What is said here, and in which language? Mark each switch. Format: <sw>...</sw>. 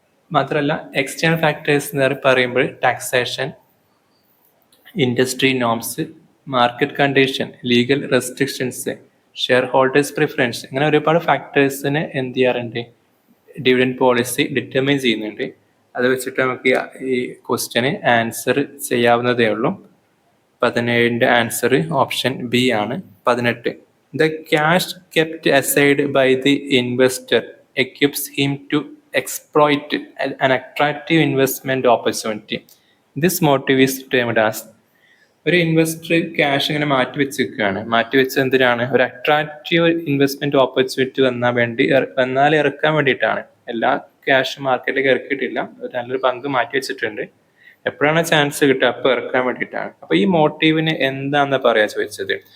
<ml>മാത്രമല്ല external factors എന്ന് പറയുമ്പോൾ taxation, industry norms, market condition, legal restrictions, share holders preference, ഇങ്ങനെ ഒരുപാട് ഫാക്ടേഴ്സിനെ എന്ത് ചെയ്യാറുണ്ട്, ഡിവിഡൻഡ് പോളിസി ഡിറ്റർമൈൻ ചെയ്യുന്നുണ്ട്. അത് വെച്ചിട്ട് നമുക്ക് ഈ ക്വസ്റ്റ്യന് ആൻസർ ചെയ്യാവുന്നതേ ഉള്ളൂ. 17ന്റെ ആൻസർ ഓപ്ഷൻ ബി ആണ്. 18.</ml> <en>The cash kept aside by the investor equips him to exploit an attractive investment opportunity. This motive is termed as.</en> <ml>ഒരു ഇൻവെസ്റ്റർ ക്യാഷ് ഇങ്ങനെ മാറ്റിവെച്ചിരിക്കുകയാണ്. മാറ്റിവെച്ച് എന്തിനാണ്? ഒരു അട്രാക്റ്റീവ് ഇൻവെസ്റ്റ്മെന്റ് ഓപ്പർച്യൂണിറ്റി വന്നാൽ ഇറക്കാൻ വേണ്ടിയിട്ടാണ്. എല്ലാ ക്യാഷ് മാർക്കറ്റിലേക്ക് ഇറക്കിയിട്ടില്ല, ഒരു നല്ലൊരു പങ്ക് മാറ്റിവെച്ചിട്ടുണ്ട്. എപ്പോഴാണ് ചാൻസ് കിട്ടുക, അപ്പോൾ ഇറക്കാൻ വേണ്ടിയിട്ടാണ്. അപ്പൊ ഈ മോട്ടീവിന് എന്താണെന്ന് പറയാ ചോദിച്ചത്.</ml>